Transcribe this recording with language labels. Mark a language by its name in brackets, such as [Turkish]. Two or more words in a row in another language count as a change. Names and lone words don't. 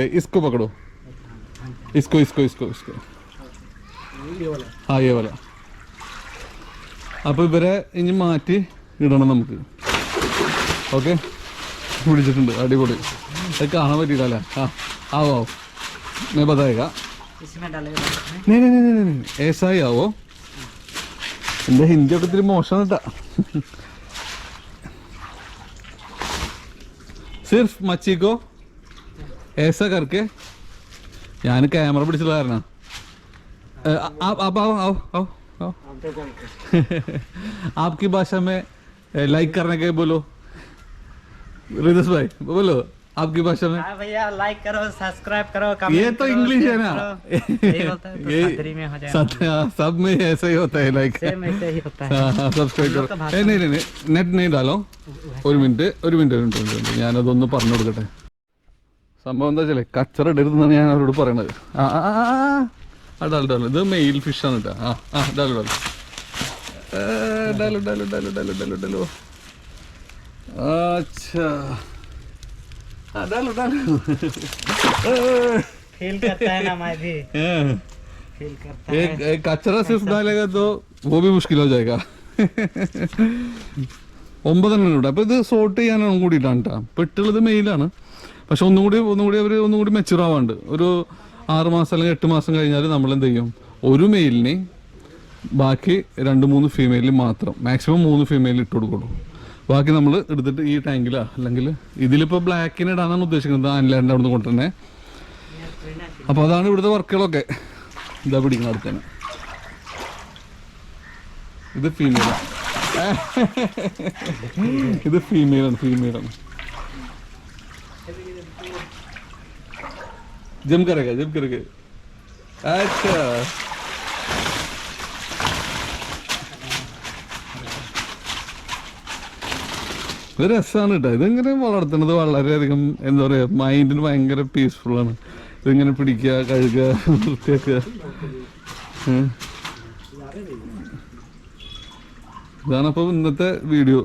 [Hindi] इसको पकड़ो, इसको इसको इसको इसको आ ए वला. [Malayalam] അപ്പോൾ ഇവരെ ഇനി മാറ്റി ഇടണം നമുക്ക്. ഓക്കെ, പിടിച്ചിട്ടുണ്ട്, അടിപൊളി. അത് കാണാൻ പറ്റിയില്ല. [Hindi] ആവോ मैं बताएगा नहीं ऐसा ही आओ. [Malayalam] എൻ്റെ ഹിന്ദിയൊക്കെ ഇത്തിരി മോശം കേട്ടാ. [Hindi] सिर्फ मच्छी को ऐसा करके. [Malayalam] ഞാൻ ക്യാമറ പിടിച്ചുള്ള കാരണം [Hindi] आपकी भाषा में लाइक करने के बोलो. रिदस भाई बोलो आपकी भाषा में? भैया लाइक करो, सब्सक्राइब करो, ये तो इंग्लिश है ना, यही होता है, तो खतरी में हो जाएगा। सब में ऐसा ही होता है, लाइक सेम ऐसे ही होता है। सब्सक्राइब करो. नहीं നെറ്റ് नहीं डालो. [Malayalam] ഒരു മിനിറ്റ് ഞാനതൊന്ന് പറഞ്ഞു കൊടുക്കട്ടെ. സംഭവം എന്താ വെച്ചാൽ കച്ചറ ഇടരുതെന്നാണ് ഞാൻ അവരോട് പറയണത്. ഡാലോ ഇത് [English] male fish [Malayalam] കേട്ടോ. [Hindi] डालो अच्छा डालो फील करता है ना मैं भी फील करता है। एक कचरा सिर्फ डालेगा तो वो भी मुश्किल हो जाएगा. [Malayalam] 9 ഉണ്ട്. അപ്പോൾ ഇത് സോർട്ട് ചെയ്യാനാണ് കൂടിയിട്ടാണ് കേട്ടോ. ഇപ്പോൾ ഇട്ടുള്ളത് മെയിലാണ്, പക്ഷെ ഒന്നുകൂടി മെച്ചുർ ആവാണ്ട് ഒരു 6 മാസം അല്ലെങ്കിൽ 8 മാസം കഴിഞ്ഞാൽ നമ്മൾ എന്ത് ചെയ്യും, ഒരു മെയിലിന് ബാക്കി 2-3 ഫീമെയിലിൽ മാത്രം, മാക്സിമം 3 ഫീമെയിൽ ഇട്ട് കൊടുക്കുള്ളൂ. ബാക്കി നമ്മൾ എടുത്തിട്ട് ഈ ടാങ്കിലാ അല്ലെങ്കിൽ ഇതിലിപ്പോൾ ബ്ലാക്കിന് ഇടാനാണ് ഉദ്ദേശിക്കുന്നത്, ആൻലാൻഡ് അവിടെ നിന്ന് കൊണ്ടുതന്നെ. അപ്പോൾ അതാണ് ഇവിടുത്തെ വർക്കുകളൊക്കെ. ഇതാ പിടിക്കണം അടുത്ത് തന്നെ. ഇത് ഫീമെയിലാണ്, ഇത് ഫീമെയിലാണ്. [Hindi] जम करेगा. [Malayalam] अच्छा ഇത് രസമാണ് കേട്ടോ. ഇതിങ്ങനെ വളർത്തുന്നത് വളരെയധികം എന്താ പറയുക, മൈൻഡിന് ഭയങ്കര പീസ്ഫുള്ളാണ്. ഇതിങ്ങനെ പിടിക്കുക, കഴുകുക, വൃത്തിയാക്കുക. ഇതാണ് അപ്പോൾ ഇന്നത്തെ വീഡിയോ.